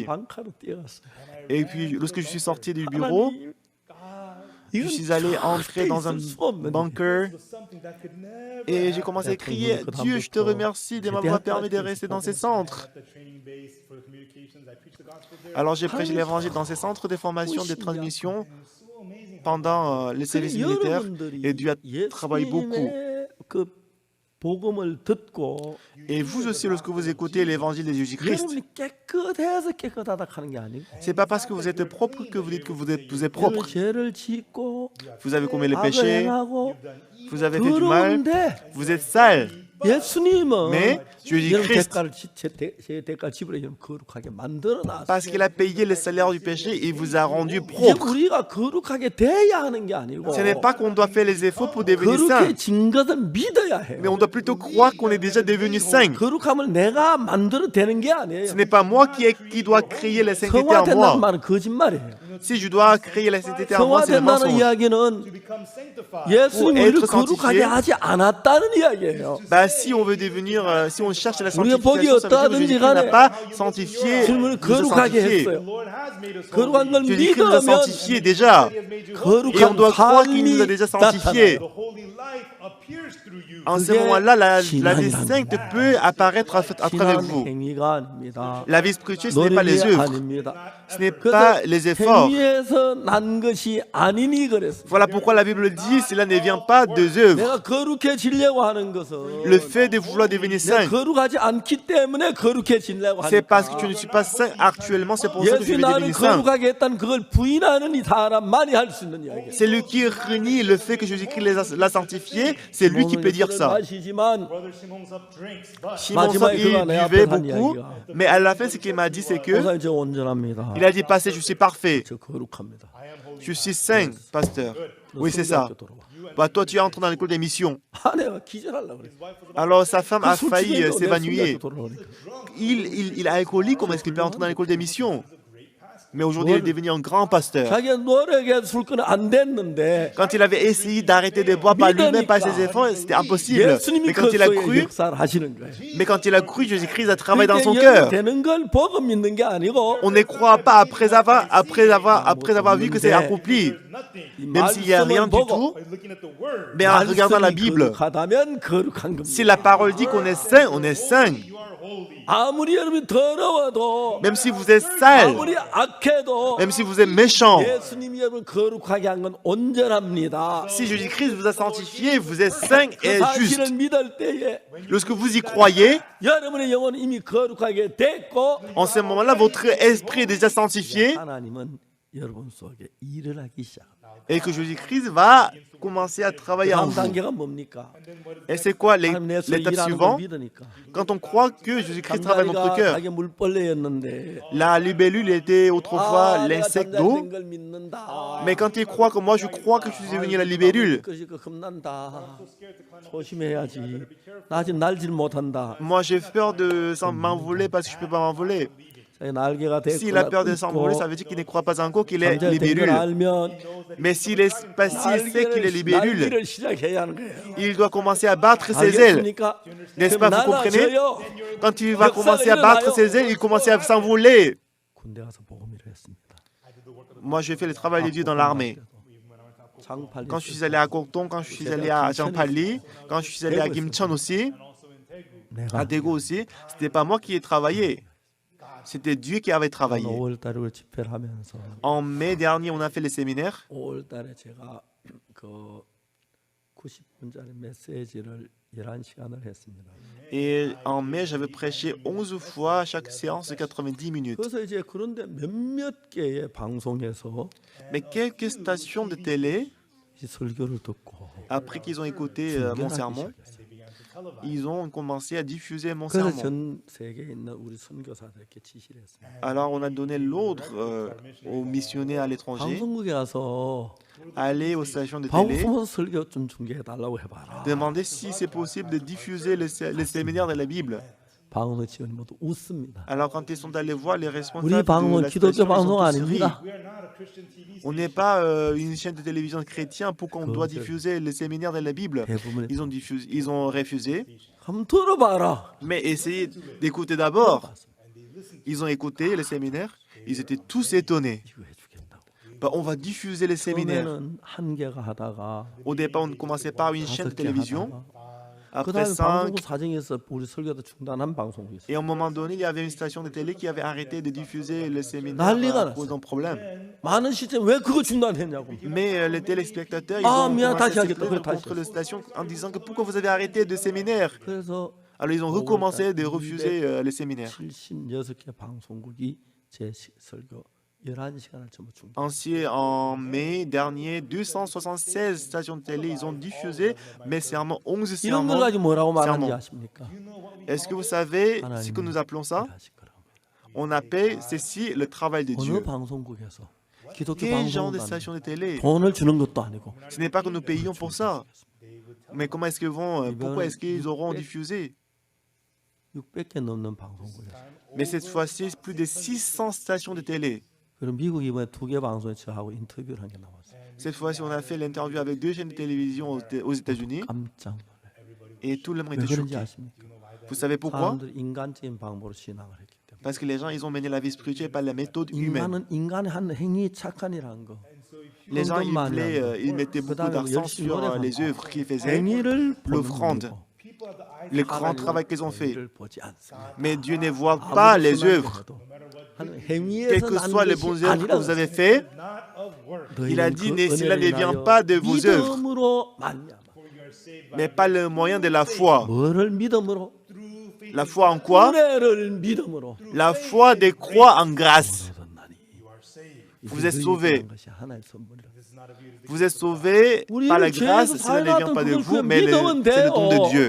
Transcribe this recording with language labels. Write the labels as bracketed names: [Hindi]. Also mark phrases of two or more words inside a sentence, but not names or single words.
[French] Et puis, lorsque je suis sorti du bureau, je suis allé entrer dans un bunker et j'ai commencé à crier, Dieu, je te remercie de m'avoir permis de rester dans ces centres. Alors j'ai prêché l'évangile dans ces centres de formation, de transmission pendant les services militaires et Dieu a travaillé beaucoup. [Korean] 복음을 듣고 [French] Et vous aussi, lorsque vous écoutez l'évangile de Jésus-Christ, [Korean] 여러분이 깨끗해서 깨끗하다 하는 게 아니고 [French] c'est pas parce que vous êtes propre que vous dites que vous êtes propre. [Korean] 죄를 짓고 [French] Vous avez commis les [Korean] 악을 [French] péchés, [Korean] 행하고 [French] vous avez fait du mal, [Korean] 그런데 [French] vous êtes sale. [Korean] 예수님은 [French] Mais [Korean] 여러분 [French] Jésus-Christ, [Korean] 제 대가를 지불해 여러분 거룩하게 만들어 놨어요. [French] parce qu'il a payé le salaire du péché, il vous a rendu [Korean] 이제 [French] propre. [Korean] 우리가 거룩하게 돼야 하는 게 아니고 [French] Ce n'est pas qu'on doit faire les efforts pour devenir saint, [Korean] 거룩해진 것을 믿어야 해요. [French] mais on doit plutôt croire qu'on est déjà devenu saint. [Korean] 거룩함을 내가 만들어 되는 게 아니에요. [French] Ce n'est pas moi qui dois créer la sainteté en [Korean] 성화된다는 [French] moi. [Korean] 말은 거짓말이에요. [French] Si je dois créer la sainteté en moi, c'est le [Korean] 성화된다는 [French] mensonge. [Korean] 이야기는 예수님이 우리를 [French] être [Korean] 거룩하게 [French] sanctifié. [Korean] 하지 않았다는 이야기예요. [French] Bah, si on veut devenir, si on cherche la [Korean] 우리가 복이 [French] sanctification, ça veut dire que [Korean] 어떠하든지 [French] Jésus n'a [Korean] 간에 [French] pas sanctifié, [Korean] 주님을 [French] nous a [Korean] 거룩하게 [French] sanctifié. [Korean] 했어요. 거룩한 걸 [French] Jésus-Christ nous a [Korean] 믿으면 [French] sanctifié déjà. Et on [Korean] 거룩한 [French] doit croire qu'il nous a [Korean] 삶이 [French] déjà sanctifié. [Korean] 나타나요. [French] En ce [Korean] 그게 [French] moment-là, la vie [Korean] 신앙이랍니다. [French] sainte peut apparaître à travers [Korean] 신앙 [French] vous. [Korean] 행위가 아닙니다. [French] La vie spirituelle, ce n'est pas les [Korean] 노력이 [French] œuvres, [Korean] 아닙니다. [French] ce n'est pas les efforts. [Korean] 행위에서 난 것이 아니니 그랬어요. [French] Voilà pourquoi la Bible dit, cela ne vient pas des œuvres. [Korean] 내가 거룩해지려고 하는 것은 [French] Le fait de vouloir devenir [Korean] 내가 [French] saint, [Korean] 거룩하지 않기 때문에 거룩해지려고 [French] c'est parce [Korean] 하니까. [French] que tu ne suis pas saint actuellement, c'est pour ça que je [Korean] 예수 [French] vais [Korean] 나는 [French] devenir saint. [Korean] 거룩하게 했다는 그걸 부인하는 이 사람만이 할 수 있는 이야기예요. [French] Celui qui renie le fait que Jésus-Christ l'a sanctifié, c'est lui qui peut dire ça. [Korean] 마시지만 [French] Simon Sop, il buvait beaucoup, mais à la fin, ce qu'il m'a dit, c'est que [Korean] 목사님 저 온전합니다. [French] il a dit, passé, je suis parfait, [Korean] 저 거룩합니다. [French] je suis saint, pasteur. Oui, c'est ça. Bah, toi, tu entres dans l'école des missions. [Korean] 아내가 기절하려고 그랬어. [French] Alors, sa femme a [Korean] 술 [French] failli [Korean] 취해서 내 [French] s'évanouir. [Korean] 손잡고 돌아오니까. [French] Il est alcoolique, comment est-ce qu'il peut entrer dans l'école des missions? Mais aujourd'hui, il est devenu un grand pasteur. [Korean] 자기가 노력해 술 거는 안 됐는데 [French] Quand il avait essayé d'arrêter de boire par lui-même, par ses efforts, c'était impossible. [Korean] 예수님이 [French] Mais [Korean] 그 [French] quand il a [Korean] 속에 [French] cru, [Korean] 역사를 하시는 거예요. [French] Jésus-Christ a travaillé dans son [Korean] 그러니까 [French] cœur. [Korean] 되는 걸 보고 믿는 게 아니고 [French] On ne croit pas après avoir vu que c'est accompli. Même s'il n'y a rien du tout, [English] By looking at the word, [French] mais en regardant la [Korean] 말씀이 [French] Bible, [Korean] 거룩하다면 거룩한 겁니다. [French] si la parole dit qu'on est saint, on est saint. [English] you are holy. [Korean] 아무리 여러분이 더러워도 [French] Même si vous êtes sale, [Korean] 아무리 악해도 [French] même si vous êtes méchant, [Korean] 예수님이 여러분 거룩하게 한 건 온전합니다. [French] si Jésus-Christ vous a sanctifié, vous êtes saint [Korean] 그 [French] et juste. [Korean] 사실을 믿을 때에 [French] Lorsque vous y croyez, [Korean] 여러분의 영혼은 이미 거룩하게 됐고 [French] en ce moment-là, votre esprit est déjà sanctifié [Korean] 하나님은 여러분 속에 일을 하기 시작합니다. [French] et que Jésus-Christ va commencer à travailler en [Korean] 다음 [French] vous. [Korean] 단계가 뭡니까? [French] Et c'est quoi [Korean] 하나님 내 속에 [French] l'étape [Korean] 일하는 걸 [French] suivante? [Korean] 믿으니까. [French] Quand on croit que Jésus-Christ travaille dans notre [Korean] 잠자리가 [French] cœur. [Korean] 자기 물벌레였는데 [French] La libellule était autrefois [Korean] 내가 [French] l'insecte [Korean] 잠자리 [French] d'eau. [Korean] 된걸 믿는다. [French] Mais quand il croit que moi, je crois que je suis devenu la libellule. [Korean] 겁난다. 조심해야지. 나 지금 날질 못한다. [French] Moi, j'ai peur de m'envoler parce que je ne peux pas m'envoler. [Korean] 자기 날개가 [French] S'il a peur de s'envoler, ça veut dire qu'il ne croit pas encore qu'il est libellule. [Korean] 알면 [French] Mais s'il sait qu'il est libellule, [Korean] 날개를 시작해야 하는 거예요. [French] il doit commencer à battre ses ailes. [Korean] 알겠습니까? [French] N'est-ce pas, vous comprenez? [Korean] 날아져요. [French] Quand il va commencer à battre ses ailes, il commence à s'envoler. [Korean] 군대 가서 복음을 했습니다. [French] Moi, j'ai fait le travail de Dieu dans l'armée. [Korean] 장팔리 [French] Quand je suis allé à Kokton, quand je suis allé à Jampali, quand je suis allé à Kimchon aussi, à [Korean] 내가 [French] Daegu aussi, c'était pas moi qui ai travaillé. C'était Dieu qui avait travaillé. [Korean] 5월달에 우리 집회를 하면서 [French] En mai dernier, on a fait les séminaires. [Korean] 5월달에 제가 그 90분짜리 메시지를 11시간을 했습니다. [French] Et en mai, j'avais prêché 11 fois chaque séance de 90 minutes. [Korean] 그래서 이제 그런데 몇몇 개의 방송에서 [French] Mais quelques stations de télé, [Korean] 이 설교를 듣고 [French] après qu'ils ont écouté mon sermon, ils ont commencé à diffuser mon [Korean] 그래서 [French] sermon. [Korean] 전 세계에 있는 우리 선교사들에게 지시를 했습니다. [French] Alors on a donné l'ordre aux missionnaires à l'étranger, [Korean] 방송국에 가서 [French] aller aux stations de télé, [Korean] 방송 설교 좀 중계해 달라고 해봐라. [French] demander si c'est possible de diffuser les séminaires de la Bible. [Korean] 방송 직원이 모두 웃습니다. [French] Alors quand ils sont allés voir les [Korean] 우리 [French] responsables de [Korean] 방송은 [French] la [Korean] 기독교 [French] station, ils [Korean] 방송 [French] ont tous ri. [Korean] 아닙니다. [English] We are not a Christian TV [French] On n'est pas une chaîne de télévision chrétienne pour qu'on doit diffuser les séminaires de la Bible. [Korean] 대부분의 [French] Ils ont refusé. [Korean] 한번 들어봐라. [French] Mais essayez d'écouter d'abord. Ils ont écouté les séminaires. Ils étaient tous étonnés. [Korean] 이거 해주겠다고. [French] Bah, on va diffuser les séminaires. [Korean] 처음에는 한 개가 하다가 [French] Au départ, on commençait par une chaîne de [Korean] 5개 [French] télévision. [Korean] 하다가 [French] Après [Korean] 그다음에 [French] 5. [Korean] 방송국 사정에서 우리 설교도 중단한 방송이 있어요. [French] Et à un moment donné, il y avait une station de télé qui avait arrêté de diffuser les séminaires [Korean] 난리가 [French] à cause d'un problème. [Korean] 많은 시점 왜 그거 중단했냐고. [French] Mais les téléspectateurs, ils Ah, ont mais commencé à [Korean] 다시 [French] se [Korean] 하겠다. [French] plaindre [Korean] 그래, 다시 [French] contre la station en disant que pourquoi vous avez arrêté de séminaires. [Korean] 그래서 [French] Alors ils ont recommencé de refuser les séminaires. [Korean] 76개 방송국이 제 설교 11시간을 전부 중단. [French] Ainsi, en mai dernier, 276 stations de télé, ils ont diffusé mes sermons, 11 [Korean] 이런 걸 [French] sermons. [Korean] 가지고 뭐라고 말하는지 [French] sermons. [Korean] 아십니까? [French] Est-ce que vous savez ce que nous appelons ça? [Korean] 일하실 거라고. [French] On appelle ceci le travail de [Korean] 어느 [French] Dieu. [Korean] 방송국에서 기독교 [French] Quel genre de [Korean] 방송국 [French] station de télé? [Korean] 돈을 주는 것도 아니고 [French] Ce n'est pas que nous payons pour ça. Mais comment est-ce qu'ils vont, pourquoi est-ce qu'ils auront diffusé? [Korean] 600개 넘는 방송국에서. [French] Mais cette fois-ci, plus de 600 stations de télé. [Korean] 그럼 미국 이번에 2개 방송에 저하고 인터뷰를 한 게 나왔어요. [French] Cette fois-ci, on a fait l'interview avec 2 chaînes de télévision aux États-Unis [Korean] 깜짝 놀라요. [French] et tout le monde [Korean] 왜 [French] était [Korean] 그런지 [French] choqué. [Korean] 아십니까? [French] Vous savez pourquoi? [Korean] 사람들이 인간적인 방법으로 신앙을 했기 때문에. [French] Parce que les gens, ils ont mené la vie spirituelle par la méthode humaine. [Korean] 인간은 인간의 한 행위 착한이라는 거. [French] Les gens, [Korean] 헌금 많이 하는 거. [French] ils mettaient beaucoup [Korean] 그다음에 [French] d'argent [Korean] 열심히 [French] sur [Korean] 노력하는 [French] les [Korean] 거. [French] œuvres qu'ils faisaient, [Korean] 행위를 보는 [French] l'offrande, [Korean] 거고 [French] le grand travail qu'ils ont fait. [Korean] 행위를 보지 않습니다. [French] Mais Dieu ne voit pas [Korean] 아무리 [French] les [Korean] 선한 [French] œuvres. [Korean] 거 해도 하나님 [French] Quelles [Korean] 행위에서 [French] que [Korean] 난 [French] soient les [Korean] 것이 [French] bonnes œuvres que vous [Korean] 아니라 [French] avez faites, [English] not of work. [French] il a dit, [Korean] 너희는 그 [French] cela ne [Korean] 은혜를 [French] vient [Korean] 인하여 [French] pas de vos œuvres, [Korean] 믿음으로 말미암아. [French] mais par le moyen de la foi. [Korean] 뭐를 믿음으로? [French] La foi en quoi? [Korean] 은혜를 믿음으로. [French] La foi de croix en grâce. [Korean] 얻었나니. [French] Vous êtes sauvés. [Korean] 것이 하나의 선물이라. [French] Vous êtes sauvés par la grâce, cela ne vient pas de vous, mais c'est le don de Dieu.